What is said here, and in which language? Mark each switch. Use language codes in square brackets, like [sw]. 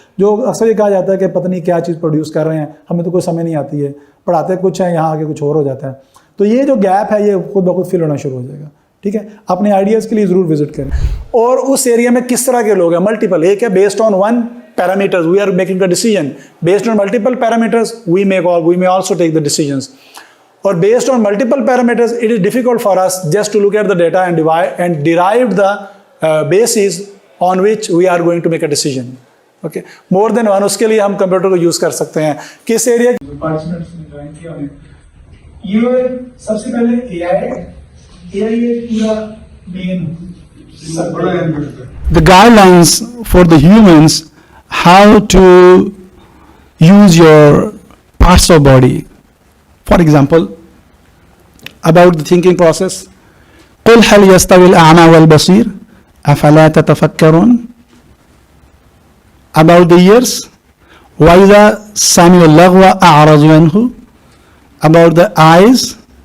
[ur] جو اکثر یہ کہا جاتا ہے کہ پتہ نہیں کیا چیز پروڈیوس کر رہے ہیں، ہمیں تو کوئی سمجھ نہیں آتی ہے، پڑھاتے کچھ ہیں یہاں آگے کچھ اور ہو جاتا ہے. تو یہ جو گیپ ہے یہ خود بخود فل ہونا شروع ہو جائے گا. ٹھیک ہے، اپنے آئیڈیاز کے لیے ضرور وزٹ کریں. اور اس ایریا میں کس طرح کے لوگ ہیں؟ ملٹیپل. ایک ہے [en] Based on one parameters we are making a decision. Based on multiple parameters we may also take the decisions. Or based on multiple parameters it is difficult for us just to look at the data and derive the basis on which we are going to make a decision. Okay, more than one. [ur] اس کے لیے ہم computer کو use کر سکتے ہیں. کس area participants نے join کیا ہمیں، یہ سب سے پہلے اے آئی ایک پورا مین [en] the guidelines for the humans how to use your parts of body. For example, about the thinking process. [ar] قل هل يستوي الأعمى والبصير أفلا تتفكرون. [en] About the ears. [ar] وإذا سمعوا اللغو أعرضوا عنه. [en] About the eyes.